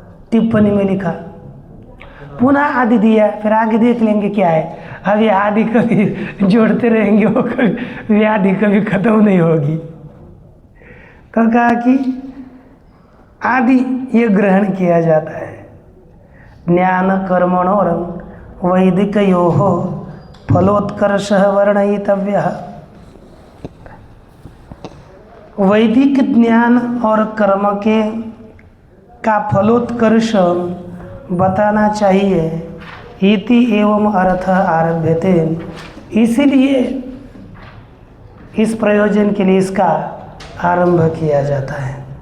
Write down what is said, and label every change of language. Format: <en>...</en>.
<hi>टिप्पणी में लिखा, पुनः आदि दिया, फिर आगे देख लेंगे क्या है। अब ये आदि कभी जोड़ते रहेंगे, वो कभी व्याधि कभी खत्म नहीं होगी। तो कहा कि आदि ये ग्रहण किया जाता है।</hi> <sa>ज्ञान कर्मणोर वैदिकयोः फलोत्कर्षः वर्णयितव्यः।</sa> <hi>वैदिक ज्ञान और कर्म के का फलोत्कर्ष बताना चाहिए।</hi> <sa>इति एवं अर्थ आरभ्यते,</sa> <hi>इसीलिए इस प्रयोजन के लिए इसका आरंभ किया जाता है।</hi>